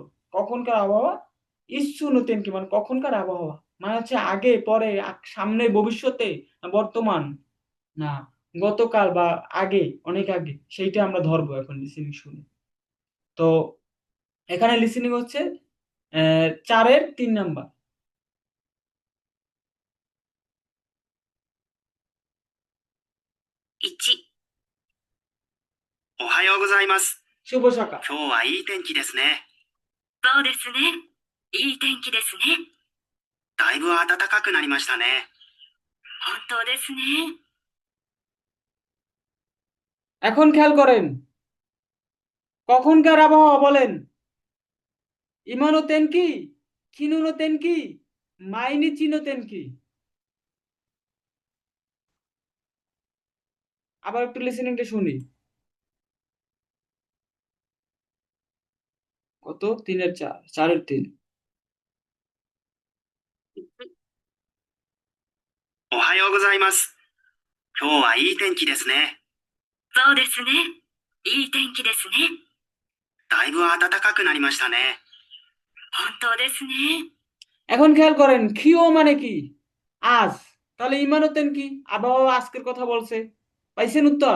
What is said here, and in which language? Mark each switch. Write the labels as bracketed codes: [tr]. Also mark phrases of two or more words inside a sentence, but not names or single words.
[bn] কখনকার আবহাওয়া ইচ্ছু নতেন কি মানে কখনকার আবহাওয়া মানে হচ্ছে আগে পরে সামনে ভবিষ্যতে না বর্তমান না গতকাল বা আগে অনেক আগে সেইটা আমরা ধরবো এখন লিসেনিং শুনে। তো এখানে লিসেনিং হচ্ছে 4-এর 3 নাম্বার। [ja] 1、おはようございます。 [bn] শুভ সকাল। [ja] 今日はいい天気ですね。そうですね。いい天気ですね。だいぶ暖かくなりましたね。本当ですね。 [bn] এখন খেয়াল করেন কখনকার আবহাওয়া বলেন [ja] 今の天気 昨日の天気 毎日の天気. [bn] আবার একটু লিসেনিংটা শুনি। কত 3-এর 4 4-এর 3। [ja] おはようございます。今日はいい天気ですね。そうですね。いい天気ですね。だいぶ暖かくなりましたね。本当ですね。 [bn] এখন খেয়াল করেন খিও মানে কি আজ তাহলে [ja] 今の天気 [bn] আবহাওয়া আজকের কথা বলছে পাইছেন উত্তর।